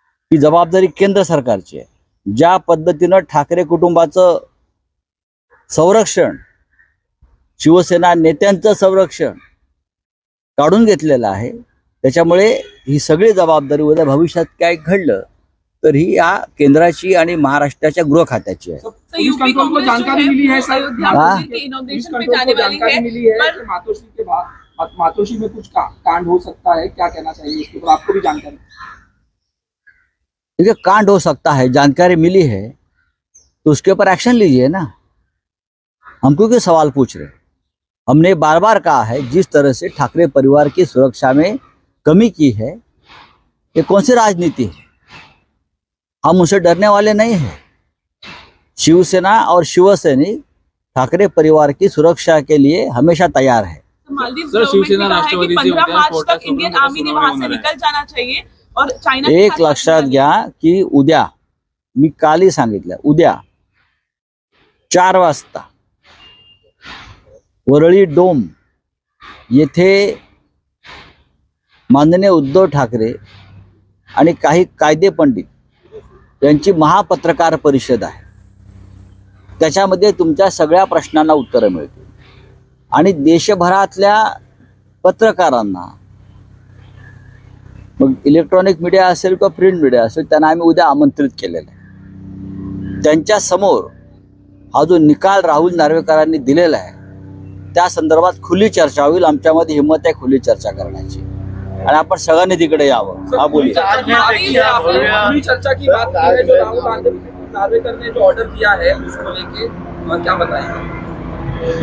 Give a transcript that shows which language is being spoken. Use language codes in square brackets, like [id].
[mr] ही जबाबदारी केंद्र सरकारची आहे। ज्या पद्धतीनं ठाकरे कुटुंबाचं संरक्षण, शिवसेना नेत्यांचं संरक्षण काढून घेतलेलं आहे, त्याच्यामुळे ही सगळी जबाबदारी उद्या भविष्यात काय घडलं तर ही या केंद्राची आणि महाराष्ट्राच्या गृह खात्याची आहे. [hi] पुलिस कंट्रोल को जानकारी मिली है सर, हाँ? पुलिस कंट्रोल को जानकारी मिली है कि मातोश्री के बाद मातोश्री में कुछ कांड हो सकता है, क्या कहना चाहिए इसके ऊपर? आपको भी जानकारी? देखिए, कांड हो सकता है, जानकारी मिली है तो उसके ऊपर एक्शन लीजिए ना. हमको क्यों सवाल पूछ रहे? हमने बार बार कहा है जिस तरह से ठाकरे परिवार की सुरक्षा में कमी की है, ये कौन सी राजनीति है? हम उनसे डरने वाले नहीं हैं. शिवसेना और शिवसैनिक ठाकरे परिवार की सुरक्षा के लिए हमेशा तैयार है. सर, शिवसेना राष्ट्रवादी 15 मार्च तक इंडियन आर्मी ने वहां से निकल जाना चाहिए और चायना [mr] एक लक्षात घ्या की उद्या, मी कालही सांगितलं, उद्या 4 वाजता वरळी डोम येथे माननीय उद्धव ठाकरे आणि काही कायदे पंडित यांची महापत्रकार परिषद आहे. त्याच्यामध्ये तुमच्या सगळ्या प्रश्नांना उत्तरं मिळतील आणि देशभरातल्या पत्रकारांना, मग इलेक्ट्रॉनिक मीडिया असेल किंवा प्रिंट मीडिया असेल, त्यांना आम्ही उद्या आमंत्रित केलेलं आहे. त्यांच्या समोर हा जो निकाल राहुल नार्वेकरांनी दिलेला आहे त्या संदर्भात खुली चर्चा होईल. आमच्यामध्ये हिंमत आहे खुली चर्चा करण्याची आणि आपण सगळ्यांनी तिकडे यावं. [hi] हा बोलिए. खुली चर्चा की बात की है, जो राहुल नार्वेकर ने जो ऑर्डर दिया है उसको लेके क्या बताएंगे?